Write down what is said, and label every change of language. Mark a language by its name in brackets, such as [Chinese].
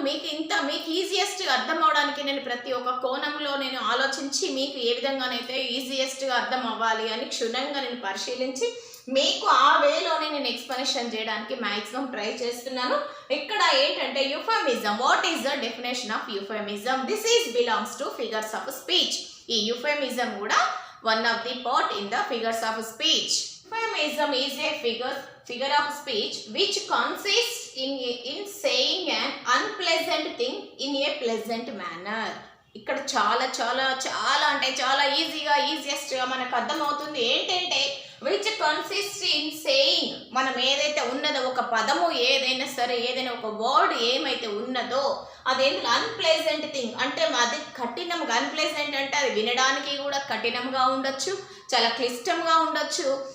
[Telugu] మీకు ఈజియెస్ట్గా అర్థం అవడానికి నేను ప్రతి ఒక్క కోణంలో నేను ఆలోచించి మీకు ఏ విధంగానైతే ఈజియెస్ట్గా అర్థం అవ్వాలి అని క్షుణ్ణంగా నేను పరిశీలించి మీకు ఆ వేలోనే నేను ఎక్స్ప్లెనేషన్ చేయడానికి మ్యాక్సిమం ట్రై చేస్తున్నాను. ఇక్కడ ఏంటంటే [English] Euphemism, what is the definition of euphemism? This is belongs to figures of speech. ఈ euphemism కూడా one of the part in the figures of speech. Euphemism is a figure of speech which consists in saying an unpleasant thing in a pleasant manner. [Telugu] ఇక్కడ చాలా చాలా చాలా అంటే చాలా ఈజియెస్ట్గా మనకు అర్థమవుతుంది. ఏంటంటే [English] which consist in saying, [Telugu] మనం ఏదైతే ఉన్నదో ఒక పదము ఏదైనా సరే, ఏదైనా ఒక వర్డ్ ఏమైతే ఉన్నదో అదేంటి అన్ప్లెజెంట్ థింగ్ అంటే అది కఠినంగా, అన్ప్లెజెంట్ అంటే అది వినడానికి కూడా కఠినంగా ఉండొచ్చు, చాలా క్లిష్టంగా ఉండొచ్చు.